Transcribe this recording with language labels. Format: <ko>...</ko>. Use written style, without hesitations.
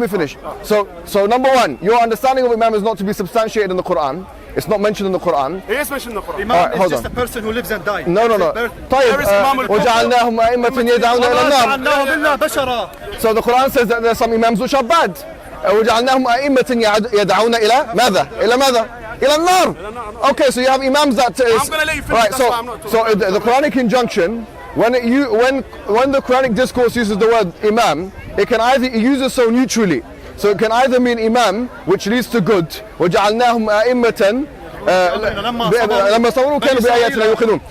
<en>me finish. So number 1, your understanding of imam is not to be substantiated in the Quran. It's not mentioned in the Quran. It is mentioned in the Quran. Imam is just a person who lives and dies. No. There is Imam</en> <ar>وَجَعَلْنَاهُمْ أَئِمَّةً يَدْعُونَ إِلَى النَّارِ.</ar> <en>So the Quran says that there are some imams which are bad.</en> <ar>وَجَعَلْنَاهُمْ أَئِمَّةً يَدْعُونَ إِلَى ماذا؟ إلى ماذا؟ إلى النار.</ar> <en>Okay, so you have imams that is, I'm going to let you finish. Right, so the Quranic injunction, when the Quranic discourse uses the word imam, it uses so neutrally. So it can either mean imam, which leads to good,</en> <ar>وَجَعَلْنَاهُمْ أَئِمَّةً لما صوروا كانوا بآياتنا يوقنون.</ar>